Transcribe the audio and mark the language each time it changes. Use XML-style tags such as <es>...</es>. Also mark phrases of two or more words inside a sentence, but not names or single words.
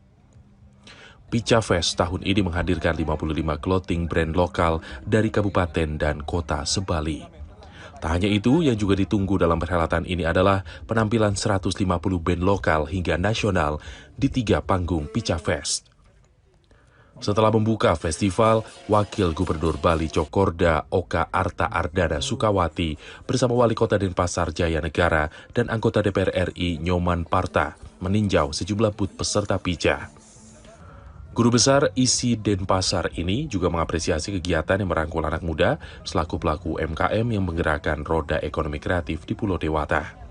<id>Pica Fest tahun ini menghadirkan 55</id> <en>clothing brand</en> <id>lokal dari kabupaten dan kota se-Bali. Tak hanya itu, yang juga ditunggu dalam perhelatan ini adalah penampilan 150 band lokal hingga nasional di 3 panggung Pica Fest. Setelah membuka festival, Wakil Gubernur Bali Cokorda Oka Arta Ardana Sukawati bersama Wali Kota Denpasar Jaya Negara dan anggota DPR RI Nyoman Parta meninjau sejumlah booth peserta pica. Guru Besar ISI Denpasar ini juga mengapresiasi kegiatan yang merangkul anak muda selaku pelaku UMKM yang menggerakkan roda ekonomi kreatif di Pulau Dewata.</id>